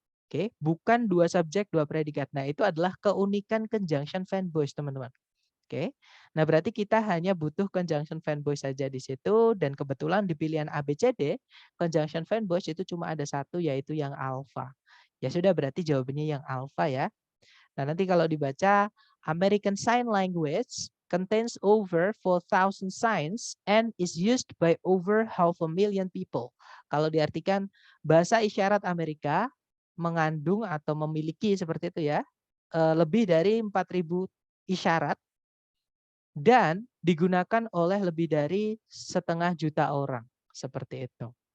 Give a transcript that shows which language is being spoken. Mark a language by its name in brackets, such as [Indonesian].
[Indonesian] Oke, bukan dua subjek, dua predikat. Nah, itu adalah keunikan conjunction fanboys, teman-teman. Oke. Nah, berarti kita hanya butuh conjunction fanboys saja di situ dan kebetulan di pilihan ABCD conjunction fanboys itu cuma ada satu yaitu yang alpha. Ya sudah berarti jawabannya yang alpha ya. Nah, nanti kalau dibaca [English] American Sign Language contains over 4,000 signs and is used by over 500,000 people. [Indonesian] Kalau diartikan bahasa isyarat Amerika mengandung atau memiliki seperti itu ya, lebih dari 4.000 isyarat dan digunakan oleh lebih dari 1,5 juta orang. Seperti itu.